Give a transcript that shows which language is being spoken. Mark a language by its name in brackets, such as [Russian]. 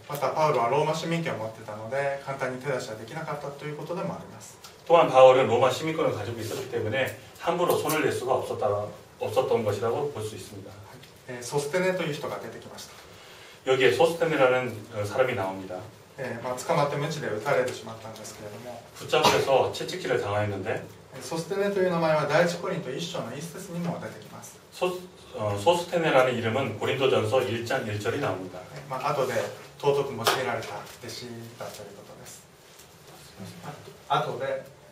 [Japanese] またパウロはローマ市民権を持っていたので簡単に手出しはできなかったということでもあります。 [Korean] 또한 바울은 로마 시민권을 가지고 있었기 때문에 함부로 손을 낼 수가 없었던 것이라고 볼 수 있습니다. [Japanese] ソステネという人が出てきました。 [Korean] 여기에 소스테네라는 사람이 나옵니다. [Japanese] 捕まって鞭で打たれてしまったんですけれども [Korean] 붙잡혀서 채찍질을 당하였는데 [Japanese] ソステネという名前は第一コリント1章の1節にも出てきます。 [Korean] 소스테네라는 이름은 고린도전서 1장 1절이 나옵니다. [Japanese] 後で尊く用いられた弟子だということです。後で